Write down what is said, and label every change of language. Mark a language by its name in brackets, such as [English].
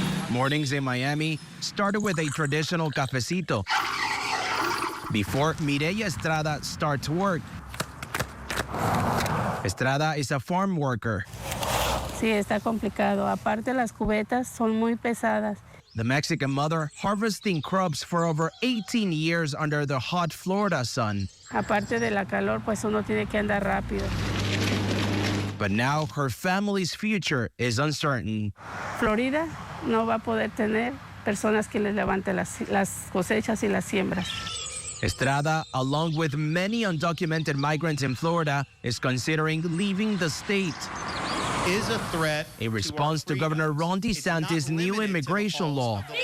[English] Mornings in Miami started with a traditional cafecito before Mireya Estrada starts work. Estrada is a farm worker. [Spanish] Sí, está complicado. Aparte, las cubetas son muy pesadas. [English] The Mexican mother harvesting crops for over 18 years under the hot Florida sun. [Spanish] Aparte de la calor, pues uno tiene que andar rápido. [English] But now her family's future is uncertain. [Spanish] Florida no va a poder tener personas que les levanten las cosechas y las siembras. [English] Estrada, along with many undocumented migrants in Florida, is considering leaving the state. Is a threat. A response to Governor Ron DeSantis' new immigration law.